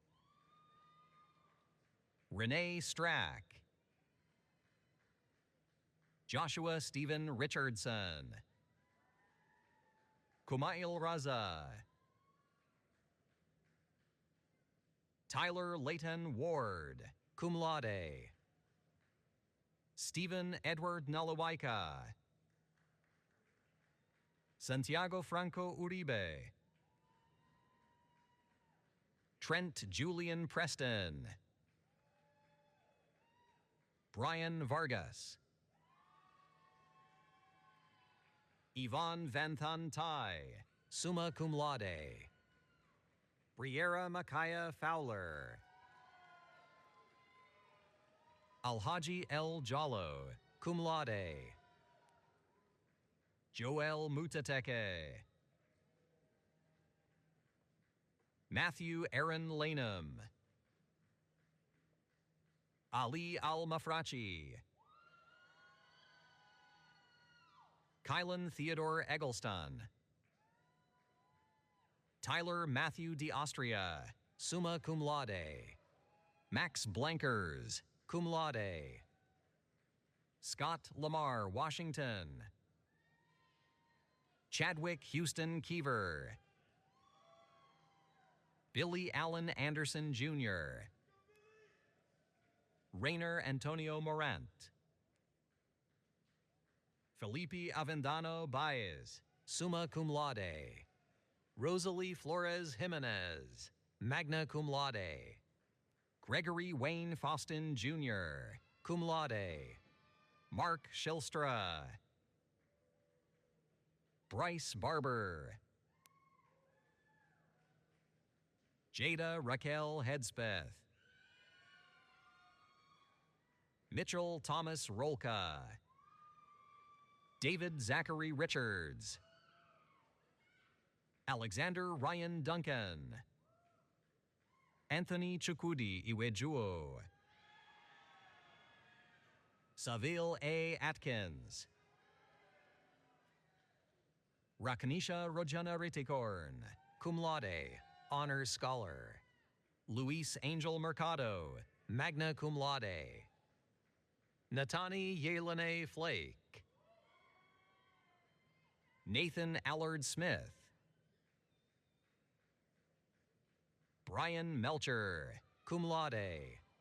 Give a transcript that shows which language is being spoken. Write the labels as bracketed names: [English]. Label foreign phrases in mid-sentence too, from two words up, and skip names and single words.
[English] Renee Strack. Joshua Stephen Richardson. Kumail Raza. Tyler Leighton Ward, [Latin] cum laude. [English] Stephen Edward Nalawaika. Santiago Franco Uribe. Trent Julian Preston. Brian Vargas. Yvonne Vanthan Tai, [Latin] summa cum laude. [English] Briera Makaya Fowler. Alhaji El Jallo, [Latin] cum laude. [English] Joel Mutateke. Matthew Aaron Lanham. Ali Al-Mafrachi. Kylan Theodore Eggleston. Tyler Matthew D'Austria, [Latin] summa cum laude. [English] Max Blankers, [Latin] cum laude. [English] Scott Lamar Washington. Chadwick Houston Keever. Billy Allen Anderson Jr. Rainer Antonio Morant. Felipe Avendano Baez, [Latin] summa cum laude. [English] Rosalie Flores Jimenez, [Latin] magna cum laude. [English] Gregory Wayne Faustin Jr., [Latin] cum laude. [English] Mark Shilstra. Bryce Barber. Jada Raquel Hedspeth. Mitchell Thomas Rolka. David Zachary Richards. Alexander Ryan Duncan. Anthony Chukwudi Iwejuo. Saville A. Atkins. Rakanisha Rojana Ritikorn, [Latin] cum laude, [English] honors scholar. Luis Angel Mercado, [Latin] magna cum laude. [English] Natani Yelene Flake. Nathan Allard Smith. Brian Melcher, [Latin] cum laude.